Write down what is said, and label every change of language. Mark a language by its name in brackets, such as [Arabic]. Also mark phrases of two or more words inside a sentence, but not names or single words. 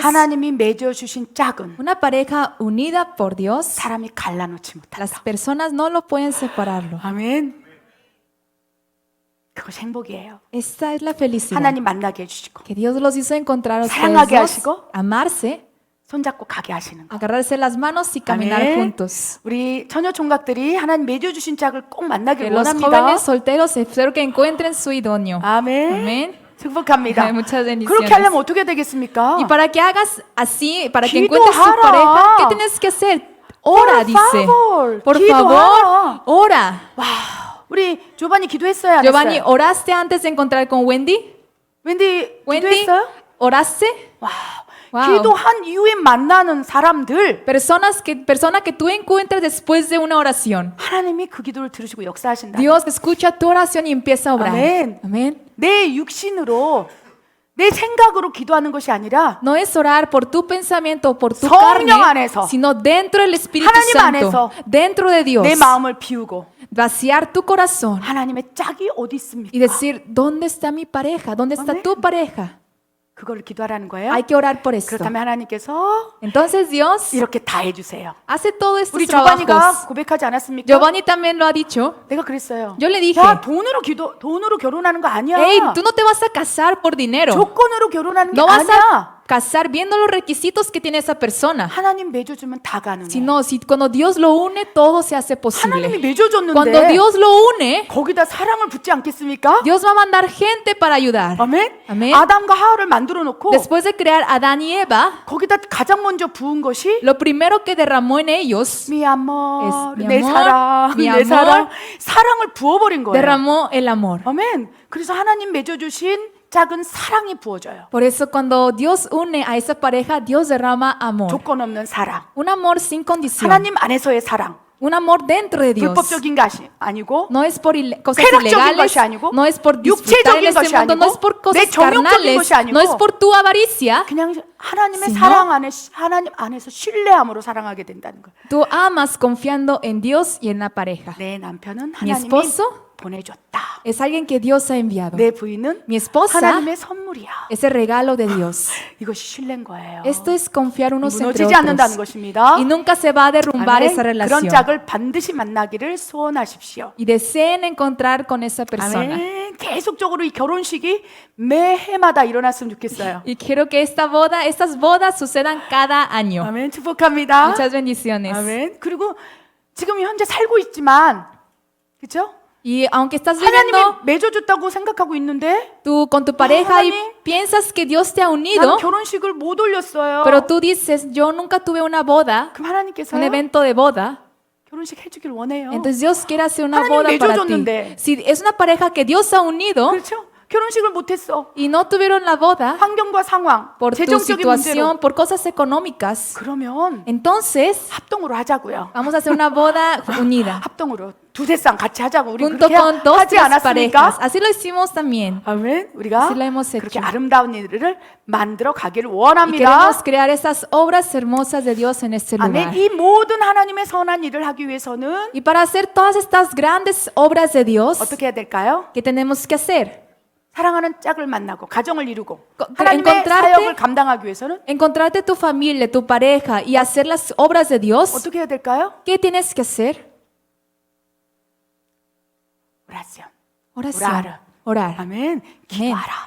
[Korean] 하나님이 맺어 주신 짝은 [Spanish] Una pareja unida por Dios, [Korean] 사람이 갈라놓지 못한다. [Spanish] las personas no lo pueden separarlo. [Korean] 아멘. 그것이 행복이에요. [Spanish] Esta es la felicidad. [Korean] 하나님 만나게 해주시고 [Spanish] Que Dios los hizo encontrar a ustedes [Korean] 사랑하게 [Spanish] dos, [Korean] 하시고 [Spanish] amarse [Korean] 손잡고 가게 하시는 거. [Spanish] Agarrarse las manos y caminar [Korean] 아멘. [Spanish] juntos. [Korean] 우리 처녀 총각들이 하나님 맺어주신 짝을 꼭 [Spanish] Que [Korean] 만나길 [Spanish] los [Korean] 원합니다. [Spanish] jóvenes solteros espero que encuentren su idóneo. [Korean] 아멘. [Spanish] Amén. [Korean] 축복합니다. [Spanish] Muchas bendiciones. [Korean] 그렇게 하려면 어떻게 되겠습니까? [Spanish] Y para que hagas así, para que [Korean] Gidohara. [Spanish] encuentres tu pareja, ¿qué tienes que hacer? Ora, Por dice. favor, Por [Korean] gidohara. [Spanish] favor, ora. [Korean] 와, 우리 조반이 기도했어요, 안 Giovanni, 했어요? [Spanish] ¿oraste antes de encontrar con Wendy? [Korean] 웬디 Wendy, 기도했어요? [Spanish] ¿oraste? [Korean] 와, 와우. 기도한 이후에 만나는 사람들 [Spanish] Persona que tú encuentres después de una oración. [Korean] 하나님이 그 기도를 들으시고 역사하신다. [Spanish] Dios escucha tu oración y empieza a obrar. Amén. Amén. [Korean] 내 육신으로 내 생각으로 기도하는 것이 아니라 [Spanish] No es orar por tu pensamiento o por tu [Korean] 성령 [Spanish] carne, [Korean] 안에서, [Spanish] sino dentro del Espíritu [Korean] 하나님 [Spanish] Santo, [Korean] 안에서 [Spanish] dentro de Dios. [Korean] 내 마음을 비우고 [Spanish] Vaciar tu corazón [Korean] 하나님의 짝이 어디 있습니까? [Spanish] y decir, ¿dónde está mi pareja? ¿Dónde está Amén. tu pareja? [Korean] 그걸 기도하라는 거예요. [Spanish] Hay que orar por esto. [Korean] 그렇다면 하나님께서 [Spanish] Entonces Dios [Korean] 이렇게 다 해주세요. [Spanish] hace todos estos [Korean] 우리 조반이가 [Spanish] trabajos. [Korean] 고백하지 않았습니까? [Spanish] Giovanni también lo ha dicho. [Korean] 내가 그랬어요. [Spanish] Yo le dije, [Korean] 야, 돈으로 결혼하는 거 아니야. [Spanish] hey, tú no te vas a casar por dinero. [Korean] 조건으로 결혼하는 게 [Spanish] No vas [Korean] 아니야. [Spanish] a casar viendo los requisitos que tiene esa persona. [Korean] 하나님 맺어주면 다 가능해. [Spanish] Sino, si cuando Dios lo une, todo se hace [Korean] 하나님이 [Spanish] posible. [Korean] 맺어줬는데 [Spanish] Cuando Dios lo une, [Korean] 거기다 사랑을 붓지 않겠습니까? [Spanish] Dios va a mandar gente para ayudar. [Korean] 아멘. 아멘. 아담과 하와를 만들어 놓고 [Spanish] Después de crear a Adán y Eva, [Korean] 거기다 가장 먼저 부은 것이 [Spanish] lo primero que derramó en ellos, mi amor, Es mi [Korean] 내 [Spanish] amor, [Korean] 사랑, [Spanish] mi [Korean] 내 [Spanish] amor. [Korean] 사랑, 사랑을 부어버린 거예요. [Spanish] derramó el amor. [Korean] 아멘. 그래서 하나님 맺어주신 짝은 사랑이 부어져요. [Spanish] Por eso cuando Dios une a esa pareja, Dios derrama amor. [Korean] 조건 없는 사랑. [Spanish] Un amor sin condición. [Korean] 하나님 안에서의 사랑. [Spanish] Un amor dentro de Dios. [Korean] 불법적인 것이 아니고 [Spanish] No es por cosas [Korean] 쾌락적인 [Spanish] ilegales, [Korean] 것이 아니고 [Spanish] no es por disfrutar en [Korean] 육체적인 [Spanish] este [Korean] 것이 [Spanish] mundo, no [Korean] 아니고 [Spanish] es por [Korean] 내 [Spanish] cosas [Korean] 정욕적인 [Spanish] carnales, [Korean] 것이 아니고 [Spanish] no es por tu avaricia. [Korean] 그냥 하나님의 [Spanish] sino [Korean] 사랑 안에 하나님 안에서 신뢰함으로 사랑하게 된다는 거예요. [Spanish] Tú amas confiando en Dios y en la pareja. [Korean] 내 남편은 [Spanish] Mi [Korean] 하나님이 [Spanish] esposo [Korean] 보내줬다. [Spanish] es alguien que Dios ha enviado. [Korean] 내 부인은 [Spanish] Mi esposa [Korean] 하나님의 선물이야. [Spanish] es el regalo de Dios. [Korean] 이것이 신뢰인 거예요. [Spanish] Esto es confiar unos entre [Korean] 무너지지 않는다는 [Spanish] otros. [Korean] 것입니다. [Spanish] Y nunca se va a derrumbar [Korean] 아멘. [Spanish] esa [Korean] 그런 [Spanish] relación. [Korean] 짝을 반드시 만나기를 소원하십시오. [Spanish] Y deseen encontrar con esa persona. [Korean] 아멘. 계속적으로 이 결혼식이 매해마다 일어났으면 좋겠어요. [Spanish] Y quiero que estas bodas sucedan cada año. [Korean] 아멘. 축복합니다. [Spanish] Muchas bendiciones. [Korean] 아멘. 그리고 지금 현재 살고 있지만, 그렇죠? [Spanish] Y aunque estás [Korean] 하나님이 [Spanish] viviendo [Korean] 맺어줬다고 생각하고 있는데 [Spanish] tú con tu pareja y [Korean] 하나님, [Spanish] piensas que Dios te ha [Korean] 나는 [Spanish] unido, [Korean] 결혼식을 못 올렸어요. [Spanish] pero tú dices, yo nunca tuve una boda, [Korean] 그럼 하나님께서 [Spanish] un evento de boda. [Korean] 결혼식 해주길 원해요. [Spanish] Entonces Dios quiere hacer una [Korean] 하나님 [Spanish] boda para ti. [Korean] 맺어줬는데. [Spanish] Si es una pareja que Dios ha unido [Korean] 그렇죠? 결혼식을 못했어. [Spanish] y no tuvieron la boda [Korean] 환경과 상황, [Spanish] por tu [Korean] 재정적인 문제로. [Spanish] situación, por cosas económicas, [Korean] 그러면 [Spanish] entonces [Korean] 합동으로 하자고요. [Spanish] vamos a hacer una boda unida. [Korean] 합동으로 두세 쌍 같이 하자고 우리 [Spanish] Junto [Korean] 그렇게 [Spanish] con dos, [Korean] 하지 [Spanish] tres [Korean] 않았습니까? [Spanish] parejas. Así lo hicimos también. [Korean] 아멘. 우리가 [Spanish] Así lo hemos hecho. [Korean] 그렇게 아름다운 일을 만들어 가기를 [Spanish] Y [Korean] 원합니다. [Spanish] queremos crear esas obras hermosas de Dios en este lugar. [Korean] 아멘. 이 모든 하나님의 선한 일을 하기 위해서는 [Spanish] Y para hacer todas estas grandes obras de Dios, [Korean] 어떻게 해야 될까요? [Spanish] ¿qué tenemos que hacer? [Korean] 사랑하는 짝을 만나고 가정을 이루고 거- 하나님의 [Spanish] encontrarte- [Korean] 사역을 감당하기 위해서는 [Spanish] Encontrarte tu familia, tu pareja y hacer las obras de Dios. [Korean] 어떻게 해야 될까요? [Spanish] ¿Qué tienes que hacer? 오라시온. Oración. Orar. Orar. [Korean] 아멘. 기도하라.